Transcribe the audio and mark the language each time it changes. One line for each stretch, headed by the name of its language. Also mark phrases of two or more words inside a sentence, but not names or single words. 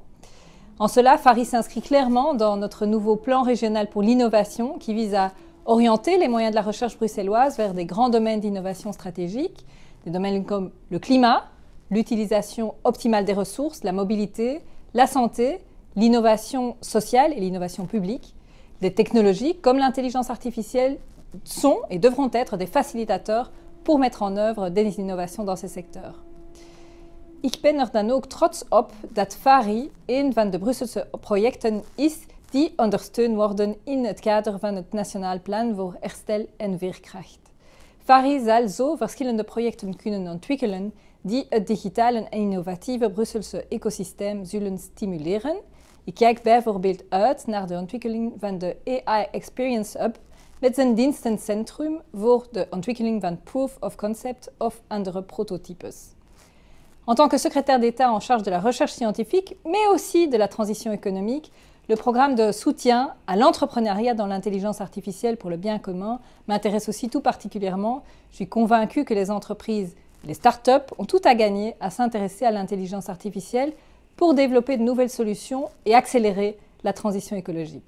French: En cela, FARI s'inscrit clairement dans notre nouveau plan régional pour l'innovation qui vise à orienter les moyens de la recherche bruxelloise vers des grands domaines d'innovation stratégique, des domaines comme le climat, l'utilisation optimale des ressources, la mobilité, la santé, l'innovation sociale et l'innovation publique, des technologies comme l'intelligence artificielle sont et devront être des facilitateurs pour mettre en œuvre des innovations dans ces secteurs.
Dutch: Ik ben er dan ook trots op dat FARI een van de Brusselse projecten is die ondersteund worden in het kader van het Nationaal Plan voor Herstel en Veerkracht. FARI zal zo verschillende projecten kunnen ontwikkelen die het digitale en innovatieve Brusselse ecosysteem zullen stimuleren. Ik kijk bijvoorbeeld uit naar de ontwikkeling van de AI Experience Hub met zijn dienstencentrum voor de ontwikkeling van
English: proof of concept
Dutch: of andere prototypes.
French: En tant que secrétaire d'État en charge de la recherche scientifique, mais aussi de la transition économique, le programme de soutien à l'entrepreneuriat dans l'intelligence artificielle pour le bien commun m'intéresse aussi tout particulièrement. Je suis convaincue que les entreprises, les start-up ont tout à gagner à s'intéresser à l'intelligence artificielle pour développer de nouvelles solutions et accélérer la transition écologique.